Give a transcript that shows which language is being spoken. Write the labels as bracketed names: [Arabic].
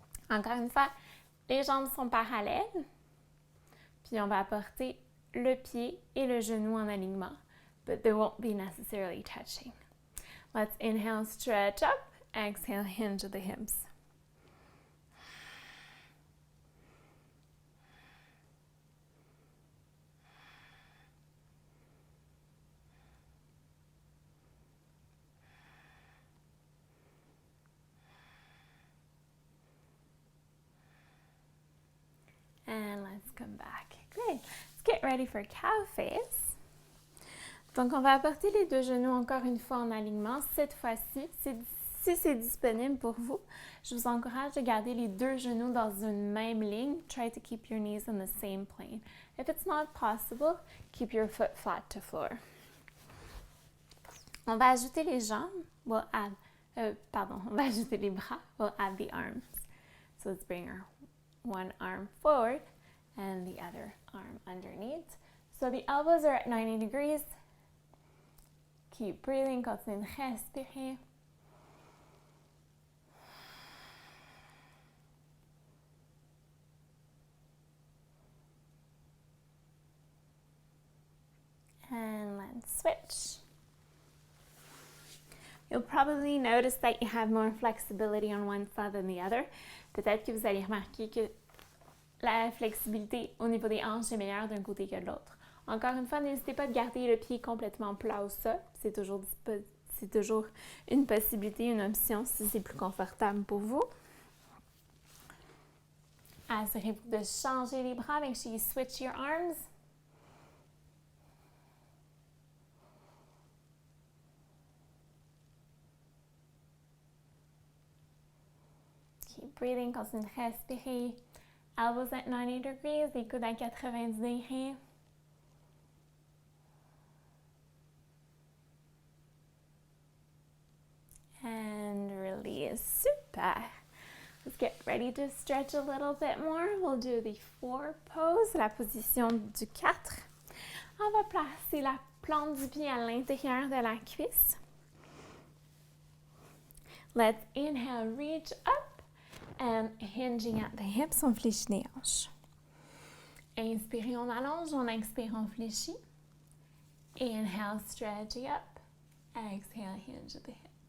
[French] Encore une fois, les jambes sont parallèles. Puis on va apporter le pied et le genou en alignement. [English] But they won't be necessarily touching. Let's inhale, stretch up. Exhale, hinge the hips. And let's come back. Great. Let's get ready for cow face. [French] Donc, on va apporter les deux genoux encore une fois en alignement. Cette fois-ci, si c'est disponible pour vous, je vous encourage de garder les deux genoux dans une même ligne. [English] Try to keep your knees on the same plane. If it's not possible, keep your foot flat to floor. [French] On va ajouter les jambes. On va ajouter les bras. [English] We'll add the arms. So let's bring our one arm forward and the other arm underneath. So the elbows are at 90 degrees. Keep breathing, [French] continue de respirer. [English] And let's switch. You'll probably notice that you have more flexibility on one side than the other. [French] Peut-être que vous allez remarquer que la flexibilité au niveau des hanches est meilleure d'un côté que de l'autre. Encore une fois, n'hésitez pas de garder le pied complètement plat au sol. C'est toujours une possibilité, une option si c'est plus confortable pour vous. Assurez-vous de changer les bras. [English] Make sure you switch your arms. Keep breathing, [French] continue de respirer. [English] Elbows at 90 degrees, [French] les coudes à 90 degrés. [English] And release. Super. Let's get ready to stretch a little bit more. We'll do the 4 pose, [French] la position du 4. On va placer la plante du pied à l'intérieur de la cuisse. [English] Let's inhale, reach up and hinging at the hips, [French] on fléchit les hanches. Inspirez, on allonge, on expire, on fléchit. [English] Inhale, stretching up. Exhale, hinge at the hips.